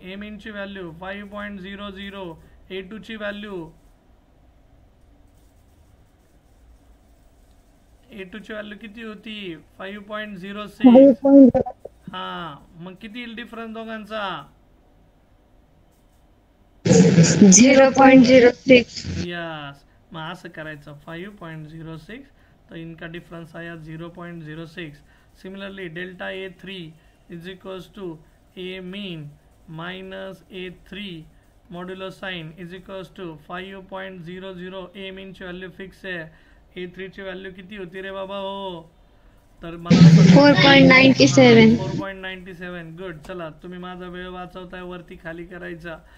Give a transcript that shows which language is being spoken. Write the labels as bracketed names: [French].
[Marathi] ए मीनची value 5.00, A2ची value किती होती 5.06. हा मग किती येईल डिफरन्स दोघांचा 0.06. [English] Yes. [Marathi] मग असं करायचं 5.06 [Hindi] तो इनका डिफरेंस आया [Marathi] 0.06. [English] Similarly delta A3 is equals to A mean minus A3 modulo sign is equals to 5.00. [Marathi] A मीनची value fix आहे. A3 ची व्हॅल्यू किती होती रे बाबा हो तर मला 4.97. [English] 4.97. Good. [Marathi] चला तुम्ही माझा वेळ वाचवताय वरती खाली करायचा.